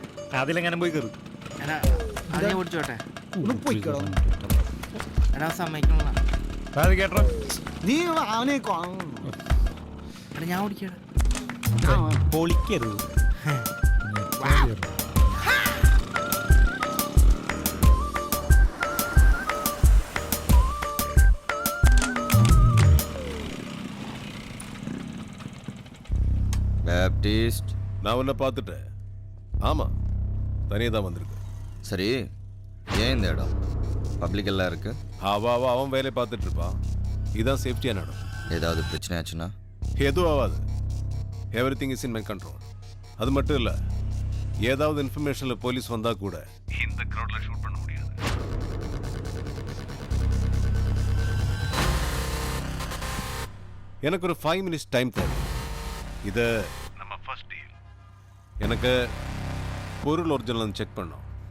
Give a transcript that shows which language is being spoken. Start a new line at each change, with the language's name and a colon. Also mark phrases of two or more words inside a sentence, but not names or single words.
Malayalam: അതിലെങ്ങനെ പോയി കയറും. എടാ അത് ഞാൻ ഓടിച്ചോട്ടെ. ഒന്ന് പോയിക്കോ. എടാ സമ്മതിക്കണ. അത് കേട്ടോ. നീ അവനെ എടാ ഞാൻ ഓടിക്കടാ. പൊളിക്കരുത്.
Tamil: பேப்டிஸ்ட் நான் உன்னை பார்த்துட்டேன். ஆமாம், தனியாக தான் வந்திருக்கு. சரி, ஏன் இந்த இடம் பப்ளிக் எல்லாம் இருக்கு? அவன் வேலையை பார்த்துட்டு இருப்பான். இதுதான் சேஃப்டியான இடம். ஏதாவது பிரச்சனை ஆச்சுன்னா? எதுவும் ஆகாது.
English: everything is in my control.
Tamil: அது மட்டும் இல்லை, ஏதாவது இன்ஃபர்மேஷனில் போலீஸ் வந்தால் கூட இந்த க்ரௌடில் ஷூட் பண்ண முடியாது. எனக்கு ஒரு 5
English: minutes time
Tamil: தேவை. இது நம்ம
English: first deal.
Tamil: எனக்கு பொருள்
English: original check
Tamil: பண்ணோம்.